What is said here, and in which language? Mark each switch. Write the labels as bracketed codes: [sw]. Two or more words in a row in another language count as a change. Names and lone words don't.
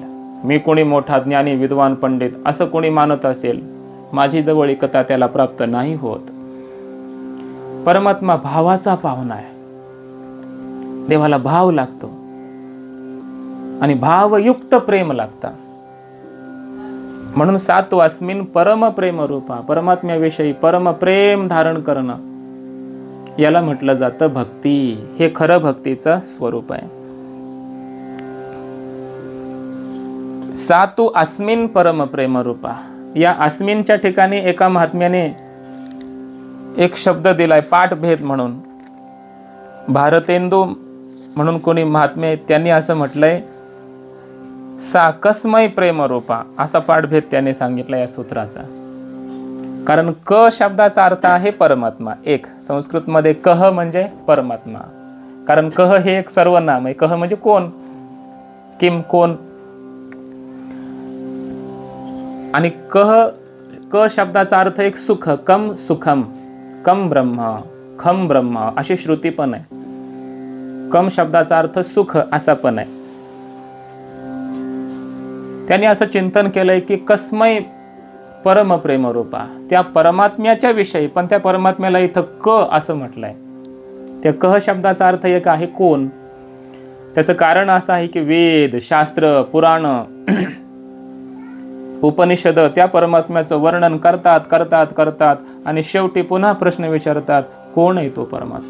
[mr] मी कोणी मोठा ज्ञानी विद्वान पंडित असं कोणी मानत असेल, माझी जवळीकता त्याला प्राप्त नाही होत. परमात्मा भावाचा पाहुणा आहे. देवाला भाव लागतो आणि भावयुक्त प्रेम लागतं. म्हणून [sa] सातो अस्मिन परम प्रेम रूपा, [mr] परमात्म्याविषयी परम प्रेम धारण करणं याला म्हटलं जातं भक्ती. हे खरं भक्तीचं स्वरूप आहे. [sa] सातु अस्मिन परम प्रेम रूपा, [mr] या अस्मिनच्या ठिकाणी एका महात्म्याने एक शब्द दिलाय पाठभेद म्हणून. भारतेंदू म्हणून कोणी महात्मे आहेत, त्यांनी असं म्हटलंय [sa] सा कस्मय प्रेम रूपा, [mr] असा पाठभेद त्याने सांगितला या सूत्राचा. कारण क शब्दाचा अर्थ आहे परमात्मा. एक संस्कृतमध्ये कह म्हणजे परमात्मा, कारण कह हे एक सर्वनाम आहे. कह म्हणजे कोण, किम कोण. आणि क शब्दाचा अर्थ एक सुख, [sa] कम सुखम, कम ब्रह्म, खम ब्रह्म [mr] अशी श्रुती पण आहे. कम शब्दाचा अर्थ सुख असा पण आहे. त्यांनी असं चिंतन केलंय की [sa] कस्मय परम प्रेम रूपा, [mr] त्या परमात्म्याच्या विषयी, पण त्या परमात्म्याला इथं क असं म्हटलंय. त्या क शब्दाचा अर्थ एक आहे कोण. त्याचं कारण असं आहे की वेद, शास्त्र, पुराण, उपनिषद त्या परमात्म्याचं वर्णन करतात करतात करतात आणि शेवटी पुन्हा प्रश्न विचारतात कोण आहे तो परमात्मा.